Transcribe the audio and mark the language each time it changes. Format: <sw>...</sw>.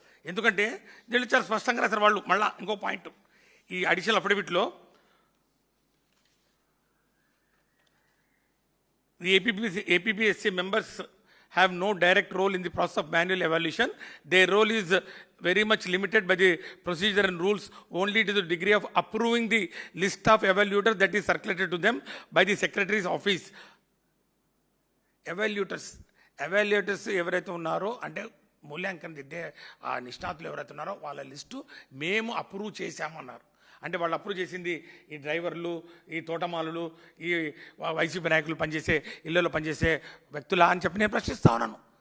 <te>ఎందుకంటే వీళ్ళు చాలా స్పష్టంగా రాశారు వాళ్ళు. మళ్ళా ఇంకో పాయింట్, ఈ additional అఫిడవిట్లో</te> <en>the APPSC members have no direct role in the process of manual evaluation. Their role is very much limited by the procedure and rules only to the degree of approving the list of evaluators that is circulated to them by the Secretary's office.</en> <te>Evaluators ఎవరైతే ఉన్నారో అంటే మూల్యాంకనం దిద్దే ఆ నిష్ణాతులు ఎవరైతే ఉన్నారో వాళ్ళ list మేము అప్రూవ్ చేశామన్నారు. అంటే వాళ్ళు అప్రూవ్ చేసింది ఈ డ్రైవర్లు, ఈ తోటమాలులు, ఈ వైసీపీ నాయకులు పనిచేసే ఇళ్లలో పనిచేసే వ్యక్తులా అని చెప్పి నేను ప్రశ్నిస్తా ఉన్నాను.</te>